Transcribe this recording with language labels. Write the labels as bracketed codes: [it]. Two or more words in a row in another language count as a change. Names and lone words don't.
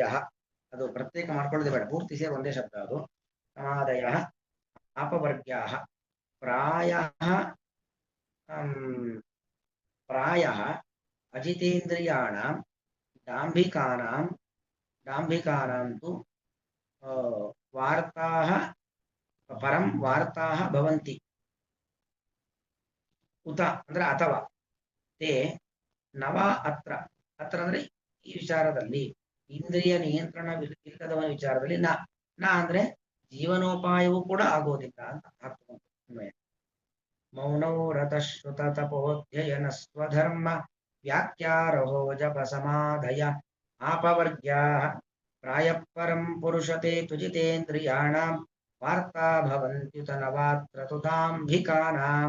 [kn] ಅದು ಪ್ರತ್ಯೇಕ ಮಾಡ್ಕೊಳ್ಳೋದೇ ಬೇಡ, ಪೂರ್ತಿ ಸೇರಿ ಒಂದೇ ಶಬ್ದ ಅದು. [sa] ಸಮಾಧಯ ಅಪವರ್ಗ್ಯಾ ಪ್ರಾಯಃ ಅಜಿತೇಂದ್ರಿಯಾಣಾಂ ಡಾಂಭಿಕಾನಾಂ ತು ವಾರ್ತಾಃ ಪರಂ ವಾರ್ತಾಃ ಭವಂತಿ. [kn] ಉತ ಅಂದ್ರೆ ಅಥವಾ, [sa] ತೇ ನವ ಅತ್ರ [kn] ಅಂದ್ರೆ ಈ ವಿಚಾರದಲ್ಲಿ, ಇಂದ್ರಿಯ ನಿಯಂತ್ರಣ ಇಲ್ಲದವನ ವಿಚಾರದಲ್ಲಿ ನ ಅಂದ್ರೆ ಜೀವನೋಪಾಯವೂ ಕೂಡ ಆಗೋದಿಲ್ಲ ಅಂತ ಅರ್ಥ. [sa] ಮೌನೌ ರತಶ್ರುತ ತಪೋಧ್ಯಯನ ಸ್ವಧರ್ಮ ವ್ಯಾಖ್ಯಾರಹೋ ಜಪ ಸಮಾಧಯ ಆಪವರ್ಗ್ಯಾ ಪ್ರಾಯಃಪರಂ ಪುರುಷತೆ ತುಜಿತೇಂದ್ರಿಯಾಣಾಂ ವಾರ್ತಾ ಭವಂತ್ಯುತ ನವಾತ್ರ ತುತಾಂಭಿಕಾನಾಂ.